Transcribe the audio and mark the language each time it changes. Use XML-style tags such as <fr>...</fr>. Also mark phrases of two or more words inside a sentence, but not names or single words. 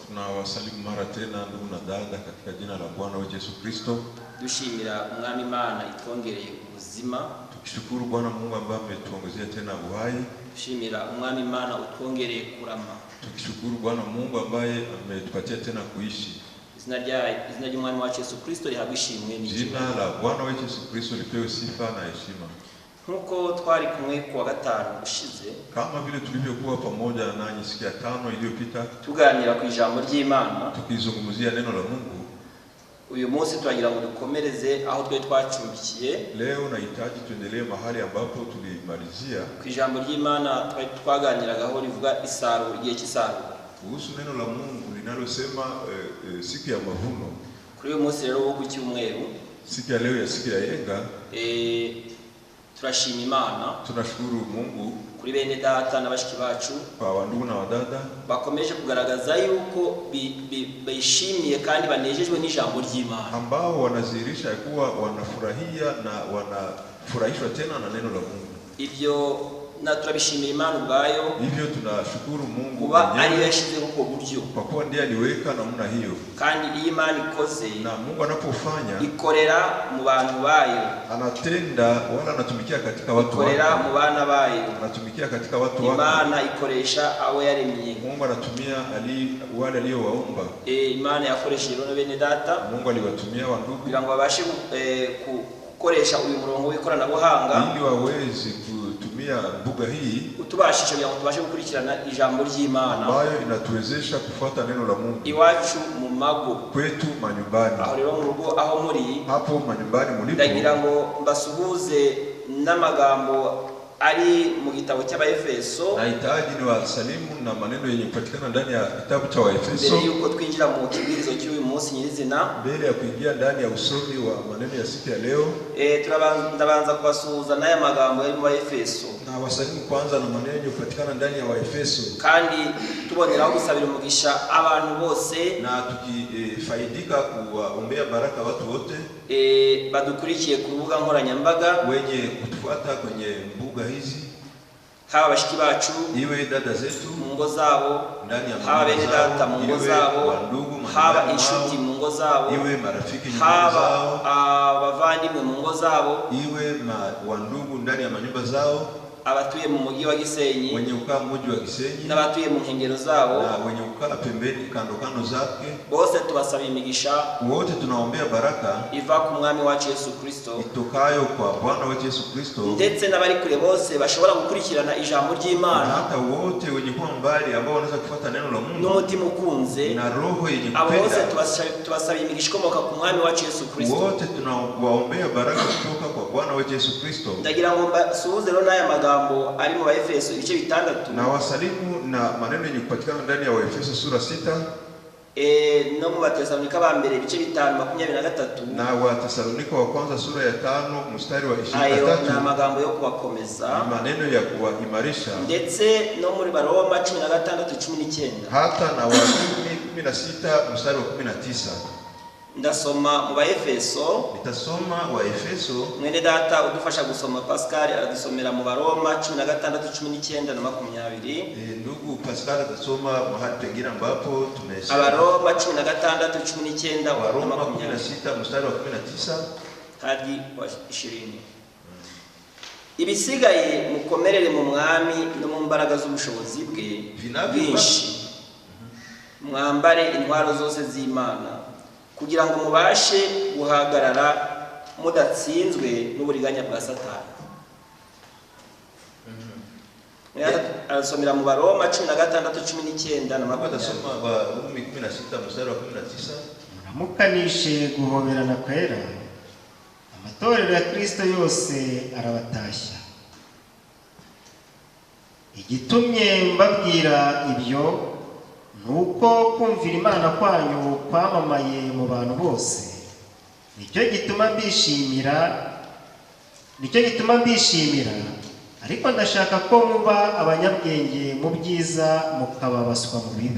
<sw>Tunawasalimu mara tena ndugu na dada katika jina la Bwana wetu Yesu Kristo.</sw> <rw>Dushimira umwami Imana itwongereye ubuzima.</rw> <sw>Tukishukuru Bwana Mungu ambaye ametuongezea tena uhai.</sw> <rw>Dushimira umwami Imana utwongereye kurama.</rw> <sw>Tukishukuru Bwana Mungu ambaye ametupatia tena kuishi.</sw> <rw>Izina ry'umwami wacu Yesu Kristo rihabwe ishimwe n'ijambo.</rw> <sw>Jina la Bwana wetu Yesu Kristo lipewe sifa na heshima.</sw> <rw>Nkuko twari kumwe kuwa gatanu ushize,</rw> <sw>kama vile tulivyokuwa pamoja nanyi siku ya 5 iliyopita</sw> <rw>tuganira ku ijambo ry'Imana,</rw> <sw>tukizungumzia neno la Mungu,</sw> <rw>uyu munsi turagira ngo dukomereze aho twe twacumbikiye.</rw> <sw>Leo nahitaji tuendelee mahali ambapo tulimalizia.</sw> <rw>Ku ijambo ry'Imana twaganiragaho rivuga isarura, igihe cy'isarura,</rw> <sw>kuhusu neno la Mungu linalosema siku ya mavuno.</sw> <rw>Kuri uyu munsi rero wo ku cyumweru,</rw> <sw>siku ya leo ya siku ya yenga,</sw> <rw>turashima Imana,</rw> <sw>tunashukuru Mungu</sw> <rw>kuri bene data n'abashiki bacu</rw> <sw>kwa ndugu na wadada</sw> <rw>bakomeje kugaragaza yuko bishimiye kandi banejejwe n'ijambo ry'Imana,</rw> <sw>ambao wanazihirisha kuwa wanafurahia na wanafurahishwa tena na neno la Mungu.</sw> <rw>Ibyo na turabishimira Imana ubwayo,</rw> <sw>hivyo tunashukuru Mungu</sw> <rw>kuba ari yashizeho uko buryo,</rw> <sw>kwa kuwa ndiye aliweka namna hiyo.</sw> <rw>Kandi iyo Imana ikoze,</rw> <sw>na Mungu anapofanya,</sw> <rw>ikorera mu bantu bayo,</rw> <sw>anatenda wala anatumikia katika watu wake,</sw> <rw>ikorera mu bana bayo,</rw> <sw>anatumikia katika watu wake.</sw> <rw>Imana ikoresha abo yaremye,</rw> <sw>Mungu anatumia wale aliowaumba.</sw> <rw>Imana yakoresheje rero bene data,</rw> <sw>Mungu aliwatumia wandugu</sw> <rw>kugira ngo babashe gukoresha uyu murongo w'ikoranabuhanga,</rw> <sw>ili waweze kutumia mbuga hii</sw> <rw>utubashije kugira ngo tubashe gukurikirana ijambo ry'Imana,</rw> <sw>ambayo inatuwezesha kufuata neno la Mungu</sw> <rw>iwacu mu mago,</rw> <sw>kwetu manyumbani.</sw> <rw>Aho rero mu rugo aho muri,</rw> <sw>hapo manyumbani mulipo,</sw> <rw>ndagira ngo mbasuhuze n'amagambo ari mu gitabo cy'Abaefeso.</rw> <sw>Nahitaji ni wasalimu na maneno yenye kupatikana ndani ya kitabu cha Waefeso.</sw> <rw>Mbere yuko twinjira mu kibirizo cy'uyu munsi nyirizina,</rw> <sw>mbele ya kuingia ndani ya usomi wa maneno ya siku ya leo,</sw> <rw>ndabanza kubasuhuza n'aya magambo ari mu Baefeso,</rw> <sw>na wasalimu kwanza na maneno yenye kupatikana ndani ya Waefeso,</sw> <rw>kandi tuboneraho gusabira umugisha abantu bose,</rw> <sw>na tukifaidika kuwaombea baraka watu wote</sw> <rw>badukurikiye ku rubuga nkoranyambaga,</rw> <sw>wenye kutufuata kwenye mbuga hizi,</sw> <rw>haba abashiki bacu,</rw> <sw>iwe dada zetu</sw> <rw>mu ngo zabo,</rw> <sw>ndani ya</sw> <rw>haba bene data mu ngo zabo, haba inshuti mu ngo zabo,</rw> <sw>iwe marafiki</sw> <rw>mu ngo haba</rw> <sw>zao,</sw> <rw>abavandimwe mu ngo zabo,</rw> <sw>iwe wandugu ndani ya manyumba zao,</sw> <rw>abatuye mu mujyi wa Gisenyi,</rw> <sw>wenye kukaa mji wa Gisenyi,</sw> <rw>n'abatuye mu nkengero zabo,</rw> <sw>na wenye kukaa pembeni kando zake,</sw> <rw>bose tubasaba imigisha,</rw> <sw>wote tunaombea baraka</sw> <rw>iva ku mwami wacu Yesu Kristo,</rw> <sw>itokayo kwa Bwana wetu Yesu Kristo,</sw> <rw>ndetse n'abari kure bose bashobora gukurikirana ijambo ry'Imana,</rw> <sw>na hata wote wenye kuwa mbali ambao wanaweza kufuata neno la Mungu</sw> <rw>n'umutima ukunze,</rw> <sw>na roho yenye kupenda.</sw> <rw>Abo bose tubasaba imigisha ikomoka ku mwami wacu Yesu Kristo,</rw> <sw>wote tunawaombea baraka kutoka kwa Bwana wetu Yesu Kristo.</sw> <rw>Ndagira ngo mbasuhuze rero n'aya magambo ari mu Baefeso ibice 6,</rw> <sw>na wasalimu na maneno yenye kupatikana ndani ya Waefeso sura 6,</sw> <rw>no mu Batesalonika ba mbere ibice 5:23,</rw> <sw>na Watesalonika wa kwanza sura ya 5 mstari wa 23.</sw> <rw>Ayo na magambo yo kubakomeza,</rw> <sw>maneno ya kuimarisha,</sw> <rw>ndetse no muri Baroma 16:19,</rw> <sw>hata na Warumi 16 mstari wa 19.</sw> <rw>Ndasoma mu Baefeso,</rw> <sw>nitasoma Waefeso.</sw> <rw>Mwene data udufasha gusoma Pascal aradusomera mu Baroma 16:19 na 20.</rw> <sw>Ndugu Pascal atasoma mahali pengine ambapo tumesema</sw> <rw>Abaroma 16:19 na</rw> <sw>Waroma 16 mstari wa 19 hadi wa 20.</sw> <rw>Ibisigaye mukomerere mu mwami no mu mbaraga z'ubushobozi bwe bwinshi, mwambare intwaro zose z'Imana kugira ngo mubashe guhagarara mudatsinzwe n'uburiganya bwa Satani. Arasomera mu Baroma 16:19 na 20.</rw> <sw>Atasoma Warumi 16 mstari wa 19.</sw> <rw>Muramukanishe guhoberana kwera, amatorero ya Kristo yose arabatashya. Igitumye mbabwira ibyo nuko kumvira Imana kwanyu kwamamaye mu bantu bose, nicyo gituma mbishimira, ariko ndashaka ko muba abanyabwenge mu byiza mukababaswa mu bibi.</rw>